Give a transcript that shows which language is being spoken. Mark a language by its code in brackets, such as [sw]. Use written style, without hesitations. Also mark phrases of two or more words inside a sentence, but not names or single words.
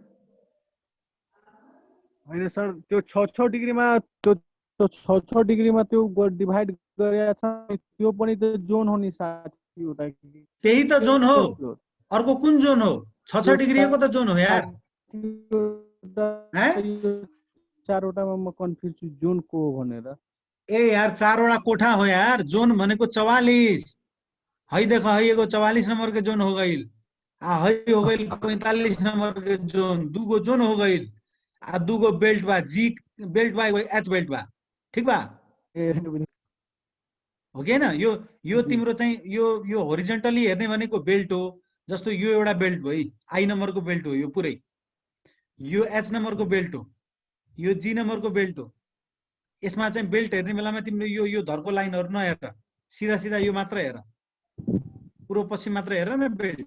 [ne] हैन सर, त्यो 6 डिग्रीमा त्यो 6 डिग्रीमा त्यो डिभाइड गरेको छ, त्यो पनि त जोन हो नि 60 वटा। त्यही त जोन हो। अर्को कुन जोन हो? 6 डिग्रीको त जोन हो यार। 4 वटामा म कन्फ्युज छु जोन को हो भनेर। ए यार 4 वटा कोठा हो यार। जोन भनेको 44 है। [bho] देख है एगो 44 नंबर के जोन हो गइल। आ है हो गइल 45 नंबर के जोन। दुगो जोन हो गइल। आ दुगो बेल्ट बा, जी बेल्ट बा एच बेल्ट बा। ठीक बा। [ne] हो कि हैन? यो तिम्रो चाहिँ यो होरिजेन्टली हेर्ने भनेको बेल्ट हो। जस्तो यो एउटा बेल्ट भयो, आई नम्बरको बेल्ट हो यो पुरै। यो एच नम्बरको बेल्ट हो, यो जी नम्बरको बेल्ट हो। यसमा चाहिँ बेल्ट हेर्ने बेलामा तिम्रो यो धर्को लाइनहरु नहेर, सिधा सिधा यो मात्र हेर, पूर्व पश्चिम मात्र हेर न बेल्ट।